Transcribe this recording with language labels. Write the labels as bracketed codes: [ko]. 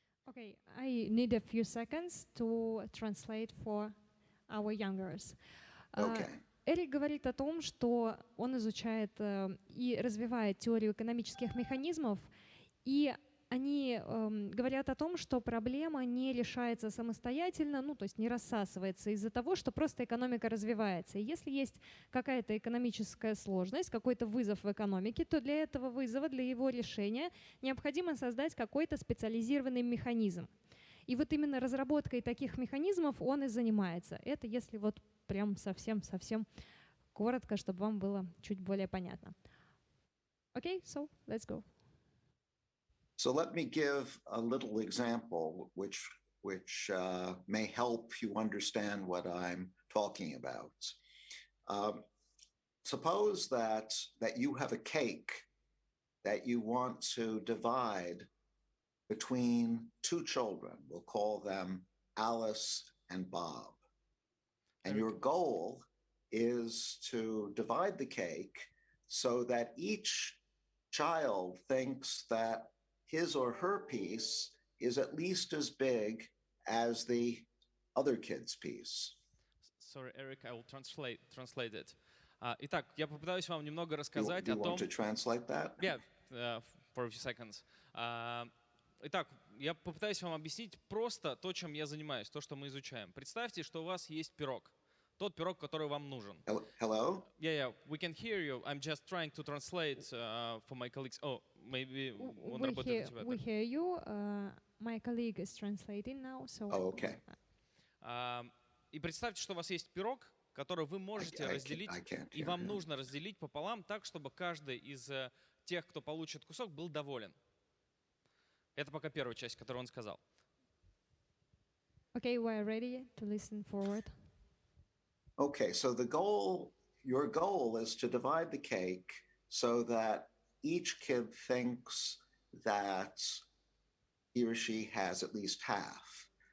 [en] Okay, I need a few seconds to translate for our youngers. Okay. [ru] Эрик говорит о том, что он изучает и развивает теорию экономических механизмов, и они говорят о том, что проблема не решается самостоятельно, то есть не рассасывается из-за того, что просто экономика развивается. И если есть какая-то экономическая сложность, какой-то вызов в экономике, то для этого вызова, для его решения необходимо создать какой-то специализированный механизм. И вот именно разработкой таких механизмов он и занимается. Это если вот прям совсем коротко, чтобы вам было чуть более понятно. [en] Okay, so let's go. So let me give a little example which may help you understand what I'm talking about. Suppose that you have a cake that you want to divide between two children. We'll call them Alice and Bob. And your goal is to divide the cake so that each child thinks that his or her piece is at least as big as the other kid's piece. Sorry, Eric, I will translate it. [ru] Итак, я попытаюсь вам немного рассказать о том... [en] Do you want to translate that? Yeah, for a few seconds. [ru] Итак, я попытаюсь вам объяснить просто то, чем я занимаюсь, то, что мы изучаем. Представьте, что у вас есть пирог. Тот пирог, который вам нужен. [en] Hello? Yeah, we can hear you. I'm just trying to translate for my colleagues. Oh, maybe [ru] он работает у тебя. [en] We hear you. My colleague is translating now, so... Oh, okay. [ru] И представьте, что у вас есть пирог, который вы можете разделить, и вам нужно разделить пополам так, чтобы каждый из тех, кто получит кусок, был доволен. Это пока первая часть, которую он сказал. [en] Okay, we are ready to listen forward. Okay, so your goal is to divide the cake so that each kid thinks that he or she has at least half.